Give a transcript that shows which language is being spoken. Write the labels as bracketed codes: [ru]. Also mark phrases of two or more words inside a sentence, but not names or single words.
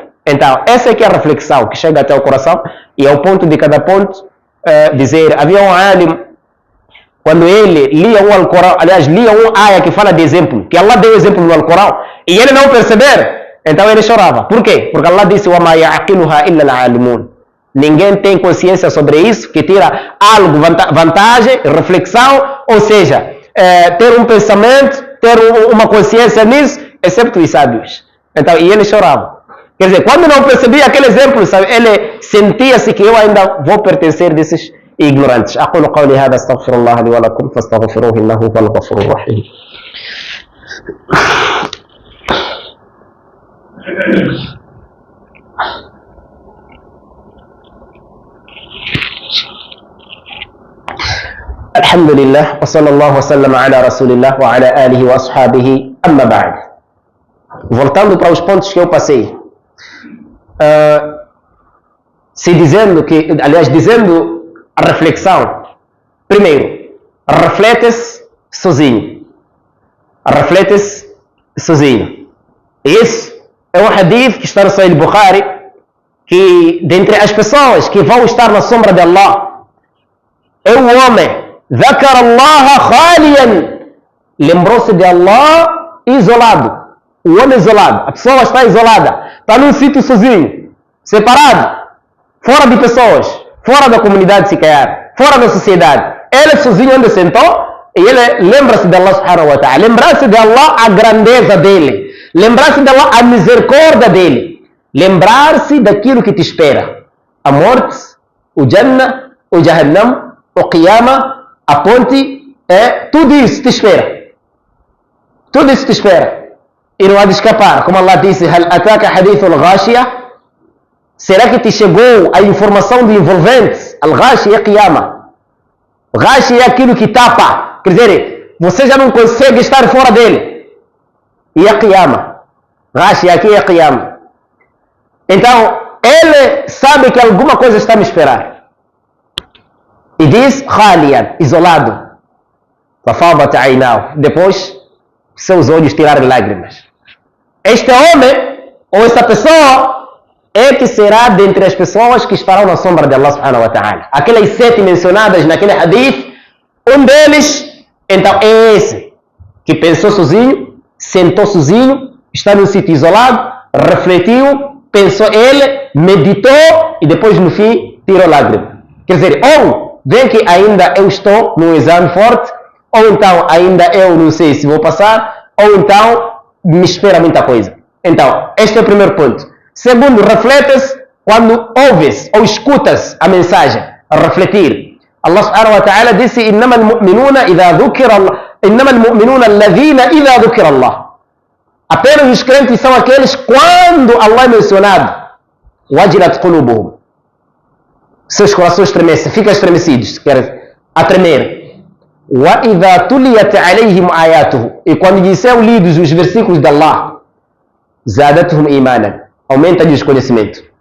[pt] Então, essa é que é a reflexão que chega até o coração, e ao ponto de cada ponto dizer: havia um alim, quando ele lia o Alcorão, aliás, lia um ayah que fala de exemplo, que Allah deu exemplo no Alcorão, e ele não perceber, então ele chorava. Por quê? Porque Allah disse: [ar] وَمَا يَعْقِلُهَا إِلَّا الْعَالِمُونَ. [pt] Ninguém tem consciência sobre isso, que tira algo, vantagem, reflexão, ou seja, ter um pensamento, ter uma consciência nisso, excepto os sábios. Então, e ele chorava. Quer dizer, quando não percebia aquele exemplo, sabe, ele sentia-se que eu ainda vou pertencer desses ignorantes. [ar] أقول قولي هذا استغفر الله لي ولكم فاستغفروه إنه هو الغفور الرحيم. الحمد لله وصلى الله وسلم على رسول الله وعلى آله وأصحابه أما بعد. [pt] Voltando para os pontos que eu passei, dizendo a reflexão, primeiro, reflete-se sozinho. Reflete-se sozinho. Isso é um hadith que está no Sahih Bukhari, que dentre as pessoas que vão estar na sombra de Allah, é o homem, [ar] ذكر الله خاليا, [pt] lembrou-se de Allah isolado. O homem isolado, a pessoa está isolada, está num sítio sozinho, separado, fora de pessoas, fora da comunidade se calhar, fora da sociedade. Ele sozinho onde sentou, e ele lembra-se de [ar] الله سبحانه وتعالى, [pt] lembrar-se de Allah a grandeza dele, lembrar-se de Allah a misericórdia dele, lembrar-se daquilo que te espera, a morte, o Jannah, o Jahannam, o Qiyamah, a ponte, tudo isso te espera. Tudo isso te espera. E não há de escapar. Como Allah disse: [ar] هل أتاك حديث الغاشية? [pt] Será que te chegou a informação de envolvente? Al-Ghashi é Qiyamah. Ghashi é aquilo que tapa. Quer dizer, você já não consegue estar fora dele. E é Qiyamah. Ghashi aqui é Qiyamah. Então, ele sabe que alguma coisa está a me esperar. E diz: Khaliyan, isolado. [ar] ففاضت عيناه. [pt] Depois, seus olhos tiraram lágrimas. Este homem, ou essa pessoa, é que será dentre as pessoas que estarão na sombra de [ar] الله سبحانه وتعالى. [pt] Aquelas 7 mencionadas naquele hadith, um deles, então é esse, que pensou sozinho, sentou sozinho, está num sítio isolado, refletiu, pensou ele, meditou e depois no fim tirou lágrimas. Quer dizer, ou vê que ainda eu estou num exame forte, ou então ainda eu não sei se vou passar, ou então me espera muita coisa. Então, este é o primeiro ponto. Segundo, reflete-se quando ouves ou escutas a mensagem, a refletir. [ar] الله سبحانه وتعالى disse: إنما المؤمنون إذا ذكر الله إنما المؤمنون الذين إذا ذكر الله. [pt] Apenas os crentes são aqueles quando Allah é mencionado. [ar] وجلت قلوبهم. [pt] Seus corações estremecem, ficam estremecidos, querem a tremer. [ar] وإذا تليت عليهم آياته. [pt] E quando lhes são lidos os versículos de Allah, [ar] زادتهم إيمانا. [pt] Aumenta-lhes conhecimento.